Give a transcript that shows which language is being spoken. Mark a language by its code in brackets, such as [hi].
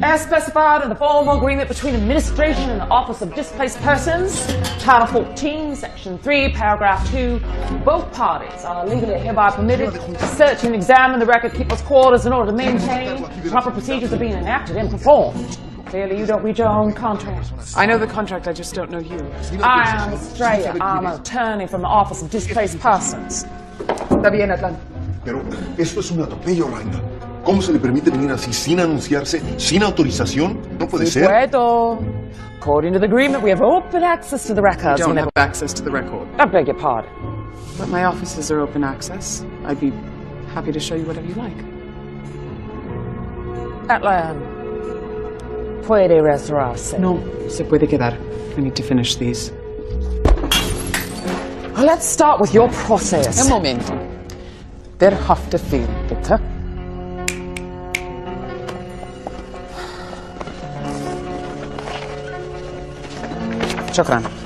[en] As specified in the formal agreement between administration and the Office of Displaced Persons, Title 14, Section 3, Paragraph 2, both parties are legally hereby permitted to search and examine the record keeper's quarters in order to maintain proper procedures are being enacted and performed. Clearly, you don't read your own contract. I know the contract, I just don't know you. I am Estrella. I'm an attorney from the Office of Displaced Persons. [es] Está bien, Atlan. Pero esto es un atropello, Raina. ¿Cómo se le permite venir así sin anunciarse, sin autorización? No puede ser. Puedo. [en] According to the agreement, we have open access to the records. You don't have access to the record. I beg your pardon. But my offices are open access. I'd be happy to show you whatever you like. [es] Atlan, puede reservarse. No, se puede quedar. [en] We need to finish these. Let's start with your process. [es] Un momento. [de] Der Haftbefehl, bitte. [ar] شكرا.